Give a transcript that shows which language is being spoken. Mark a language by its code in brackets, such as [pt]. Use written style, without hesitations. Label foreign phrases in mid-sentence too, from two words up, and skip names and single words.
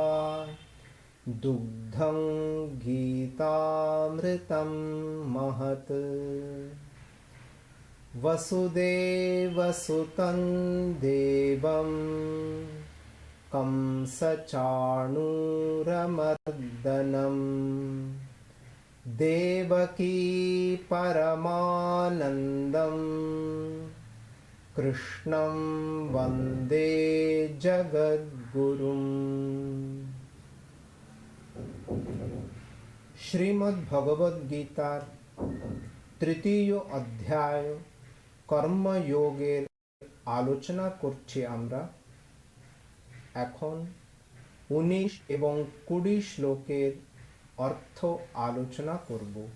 [sa] दुग्धं गीतामृतं महत् वसुदेवसुतं देवं कंसचाणूरमर्दनं देवकी परमानन्दं कृष्णं वन्दे जगद्गुरुम्। [bn] শ্রীমদ্ভগবদ্গীতার তৃতীয় অধ্যায় কর্মযোগের আলোচনা করছি আমরা। এখন 19 এবং 20 শ্লোকের অর্থ আলোচনা করব।